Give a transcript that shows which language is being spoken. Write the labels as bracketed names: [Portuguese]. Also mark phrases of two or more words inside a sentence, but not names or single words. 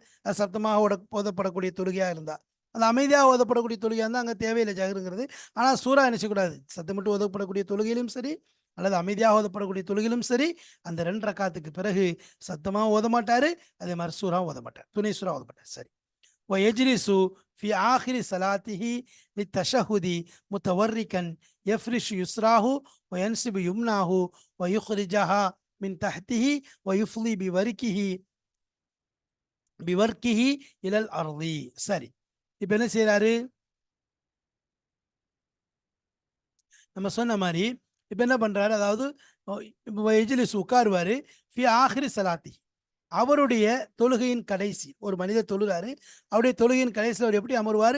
[Tamil] அது சத்தமாக ஓதப்படக்கூடிய தொழுகையாக இருந்தா. அது அமைதியாக ஓதப்படக்கூடிய தொழுகையாக இருந்தால் அங்கே தேவையில்லை ஜஹருங்கிறது. ஆனால் சூரா நினைச்சக்கூடாது. சத்தமிட்டு ஓதப்படக்கூடிய தொழுகையிலும் சரி, அல்லது அமைதியாக ஓதப்படக்கூடிய தொழுகையிலும் சரி, அந்த 2 ரக்காத்துக்கு பிறகு சத்தமாக ஓத மாட்டாரு, அதே மாதிரி சூறா ஓத மாட்டார், துணை சூறா ஓத மாட்டார். சரி. [Arabic] ويجلس في آخر صلاته للتشهد متوركا يفرش يسراه وينسب يمناه ويخرجها من تحته ويفضي بوركه إلى الأرض. [Tamil] சரி, இப்போ என்ன செய்யறாரு? நம்ம சொன்ன மாதிரி இப்போ என்ன பண்றாரு? அதாவது எஜிலிஸ் உட்காருவாரு, [Arabic] في آخر صلاته, [Tamil] அவருடைய தொழுகையின் கடைசி. ஒரு மனிதர் தொழுகிறாரு, அவருடைய தொழுகையின் கடைசியில் அவர் எப்படி அமருவார்?